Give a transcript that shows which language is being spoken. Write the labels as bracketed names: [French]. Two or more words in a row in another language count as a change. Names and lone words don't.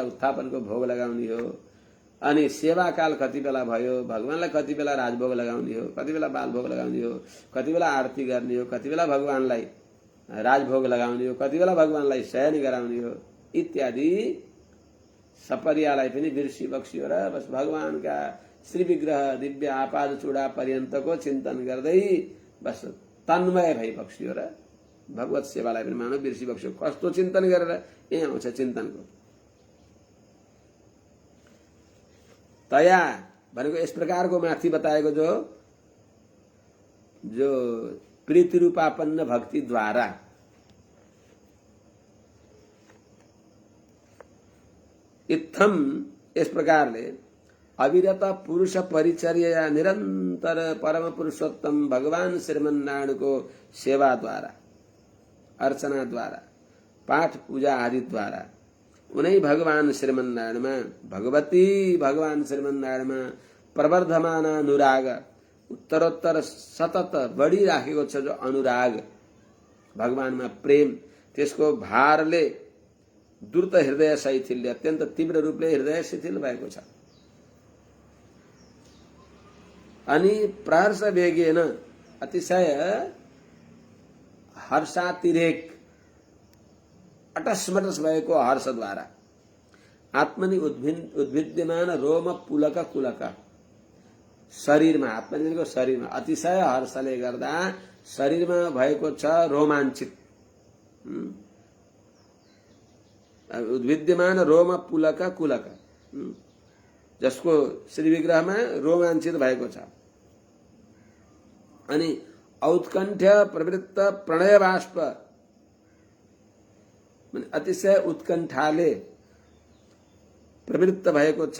[Nepali] उत्थापनको भोग लगाउने हो, अनि सेवा काल कति बेला भयो, भगवानलाई कति बेला राजभोग लगाउने हो, कति बेला बालभोग लगाउने हो, कति बेला आरती गर्ने हो, कति बेला भगवानलाई राजभोग लगाउने हो, कति बेला भगवानलाई शयन गराउने हो इत्यादि सपर्यालाई पनि बिर्सिबक्सियो र बस भगवानका श्री विग्रह दिव्य आपाद चूडा पर्यन्तको चिन्तन गर्दै बस तन्मय भइबक्सियो र भगवत सेवालाई पनि मानव बिर्सिबक्सियो। कस्तो चिन्तन गरेर यही आउँछ चिन्तनको तया भनेको यस प्रकारको माथि बताएको जो प्रीति रूपापन्न भक्ति द्वारा इत्थम इस प्रकारले अविरत पुरुष परिचर्या निरंतर परम पुरुषोत्तम भगवान श्रीमन्नारायणको सेवा द्वारा, अर्चना द्वारा, पाठ पूजा आदि द्वारा उनै भगवान श्रीमन्नारायणमा भगवती भगवान श्रीमन्नारायणमा प्रवर्धमान अनुराग उत्तरोत्तर सतत बढिराखेको छ। जो अनुराग भगवानमा प्रेम त्यसको भारले [Sanskrit] द्रुत हृदय शैथिल्य [Nepali] अत्यन्त तीव्र रूपले हृदय शिथिल भएको छ। अनि [Sanskrit] प्रहर्ष वेगेन [Nepali] अतिशय हर्षातिरेक अटसमटस भएको हर्षद्वारा [Sanskrit] आत्मनि उद्भिद्यमान रोम पुलक कुलक [Nepali] शरीरमा, आत्मनिको शरीरमा अतिशय हर्षले गर्दा शरीरमा भएको छ रोमाञ्चित, [Sanskrit] उद्भिद्यमान रोम पुलक कुलक [Nepali] जसको श्री विग्रहमा रोमाञ्चित भएको छ। अनि [Sanskrit] औत्कण्ठ प्रवृत्त प्रणय बाष्प [Nepali] अतिशय उत्कण्ठाले प्रवृत्त भएको छ।